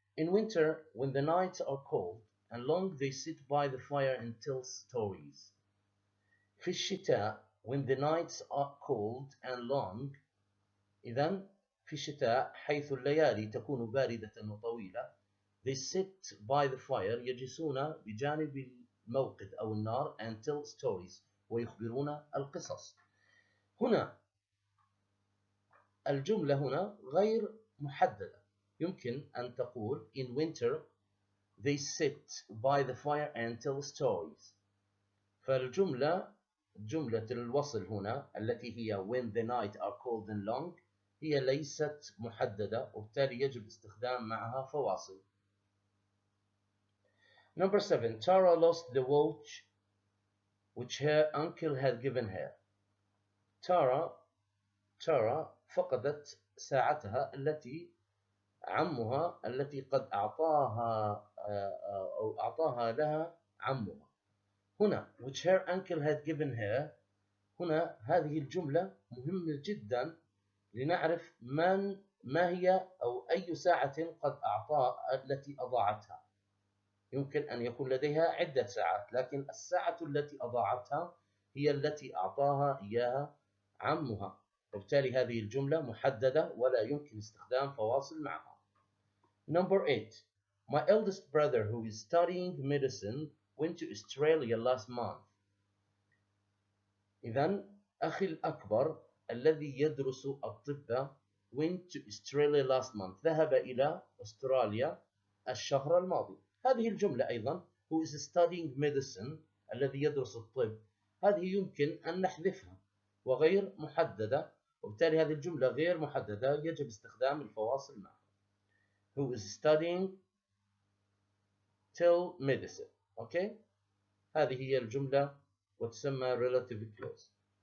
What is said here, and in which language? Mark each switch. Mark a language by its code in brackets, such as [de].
[en] In winter, when the nights are cold and long, they sit by the fire and tell stories. [ar] في الشتاء [en] when the nights are cold and long، [ar] إذن في الشتاء حيث الليالي تكون باردة وطويلة، [en] they sit by the fire، [ar] يجلسون بجانب الموقد أو النار، [en] and tell stories، [ar] ويخبرون القصص. هنا الجملة هنا غير محددة، يمكن أن تقول [en] in winter they sit by the fire and tell stories. [ar] فالجملة جملة الوصل هنا التي هي [en] when the night are cold and long [ar] هي ليست محددة، وبالتالي يجب استخدام معها فواصل. [en] Number 7. Tara lost the watch which her uncle had given her. [ar] تارا فقدت ساعتها التي عمها التي قد أعطاها أو أعطاها لها عمها. [en] هنا which her uncle had given her. [ar] هنا هذه الجملة مهمة جدا لنعرف ما هي أو أي ساعة قد التي أضاعتها. يمكن أن يكون لديها عدة ساعات، لكن الساعة التي أضاعتها هي التي أعطاها إياها عمها، وبالتالي هذه الجملة محددة ولا يمكن استخدام فواصل معها. [en] Number 8. My eldest brother who is studying medicine went to Australia last month. [ar] إذن أخي الأكبر الذي يدرس الطب [en] went to Australia last month. [ar] ذهب إلى أستراليا الشهر الماضي. هذه الجملة أيضا [en] who is studying medicine [ar] الذي يدرس الطب، هذه يمكن أن نحذفها وغير محددة، وبالتالي هذه الجملة غير محددة يجب استخدام الفواصل معها. [en] who is studying till medicine. Okay? [ar] هذه هي الجملة وتسمى [en] relative clause.